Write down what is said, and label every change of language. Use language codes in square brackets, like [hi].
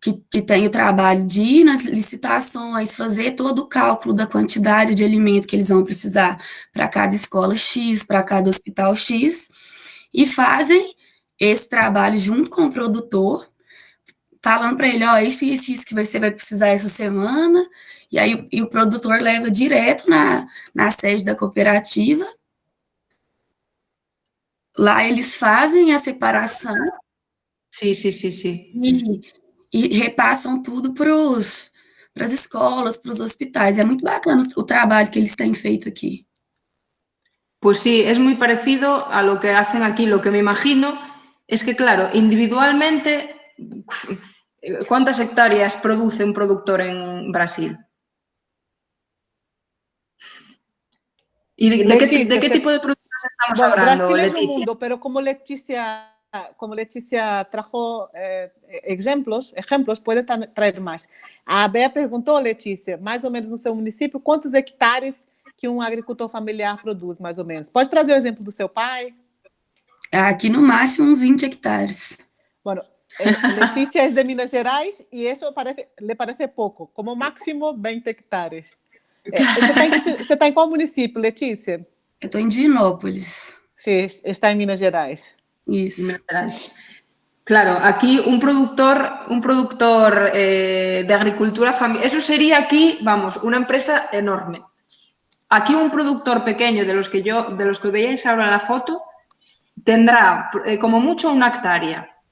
[pt] que tem o trabalho de ir nas licitações, fazer todo o cálculo da quantidade de alimento que eles vão precisar para cada escola X, para cada hospital X, e fazem esse trabalho junto com o produtor, falando para ele, ó, isso que você vai precisar essa semana, e aí o produtor leva direto na sede da cooperativa. Lá eles fazem a separação. [es] Sí, sí, sí, sí. [pt] E repassam tudo para as escolas, para os hospitais. É muito bacana o trabalho que eles têm feito aqui. [es] Pues sí, es muy parecido a lo que hacen aquí. Lo que me imagino es que, claro, individualmente, ¿cuántas hectáreas produce un productor en Brasil? ¿Y de qué tipo de productos estamos hablando? Brasil Leticia? es un mundo, pero como Leticia trajo ejemplos, puede traer más. [pt] A Bea perguntou, Letícia, mais ou menos no seu município, quantos hectares que um agricultor familiar produz, mais ou menos? Pode trazer o exemplo do seu pai? Aqui, no máximo, uns 20 hectares. Bueno, Letícia é de Minas Gerais e isso lhe parece pouco, como máximo 20 hectares. Você está em qual município, Letícia? Eu estou em Divinópolis. [es] Sí, está en Minas Gerais. [pt] Isso. [es] Claro, aquí un productor de agricultura familiar, eso sería aquí, vamos, una empresa enorme. Aquí un productor pequeño de los que veíais ahora en la foto tendrá como mucho una hectárea.